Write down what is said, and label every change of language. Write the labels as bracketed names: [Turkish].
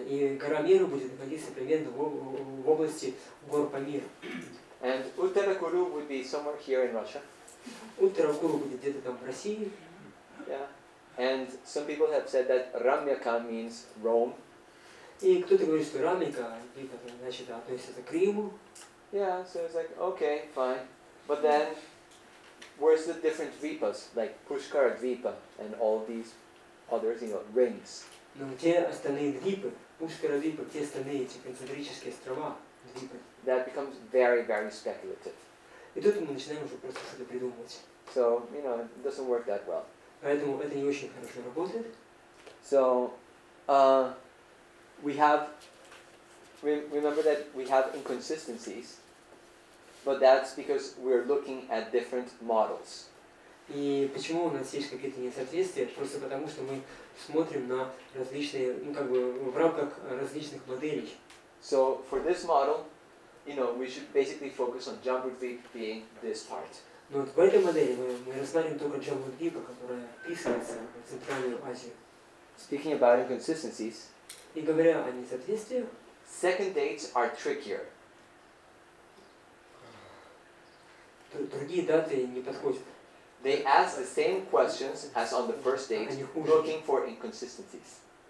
[Russian] И гора Меру будет находиться примерно в области гор Памир. [English] And Uttarakuru would be somewhere here in Russia. [Russian] Уттаракуру будет где-то там в России. [English] Yeah. And some people have said that Ramyaka means Rome. [Russian] И кто-то говорит, что Рамика, значит, относится к Риму. [English] Yeah, so it's like, okay, fine. But then, where's the different Dvipas, like Pushkara Dvipa and all these others, rings? [Russian] Но те остальные Двипы, Пушкара Двипа, те остальные эти концентрические острова, Двипы. [English] That becomes very, very speculative. [Russian] И тут мы начинаем уже просто что-то придумывать. [English] So, you know, it doesn't work that well. [Russian] Поэтому это не очень хорошо работает. [English] So, we have, remember that we have inconsistencies, but that's because we're looking at different models. [Russian] И почему у нас есть какие-то несоответствия? Просто потому, что мы смотрим на различные, ну как бы в рамках различных моделей. [English] So, for this model, you know, we should basically focus on Jambudvip being this part. [Russian] Но вот в этой модели мы рассматриваем только Джамбудвипа, которая вписывается в Центральную Азию. [English] Speaking about inconsistencies, [Russian] И говоря о несоответствиях, [English] second dates are trickier. [Russian] другие даты не подходят. [English] They ask the same questions as on the first date, [Russian] Они хуже. [English] looking for inconsistencies.